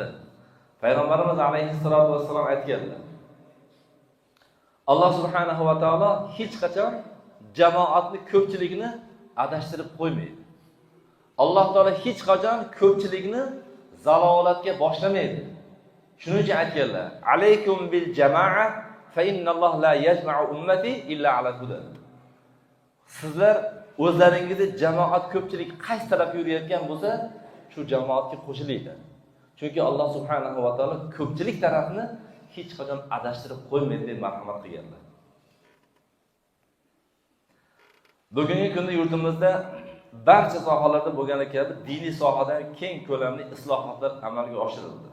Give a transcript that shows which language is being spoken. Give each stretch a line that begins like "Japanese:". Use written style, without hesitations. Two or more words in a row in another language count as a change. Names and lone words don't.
Uzbek: Payg'ambarimiz
Arabic: عليه الصلاة والسلام
Uzbek: aytganlar. Alloh
Arabic: سبحانه وتعالى
Uzbek: hech qachon jamoatni ko'pchilikni adashtirib qo'ymaydi. Alloh taolo hech qachon ko'pchilikni zalolatga boshlamaydi. Shuning uchun aytganlar:
Arabic: "عليكم بالجماعة فإن الله لا يجمع أمتي إلا على هدى."
Uzbek: Sizlar o'zlaringizni jamoat ko'pchilik qaysi tarafga yurayotgan bo'lsa, shu jamoatga qo'shilinglar. Chunki Alloh
Arabic: سبحانه وتعالى
Uzbek: ko'pchilik tarafni hech qachon adashtirib qo'ymaydi deb marhamat qilganlar. Bugungi kunda yurtimizda barcha sohalarda bo'lgani kabi diniy sohada keng ko'lamli islohotlar amalga oshirildi.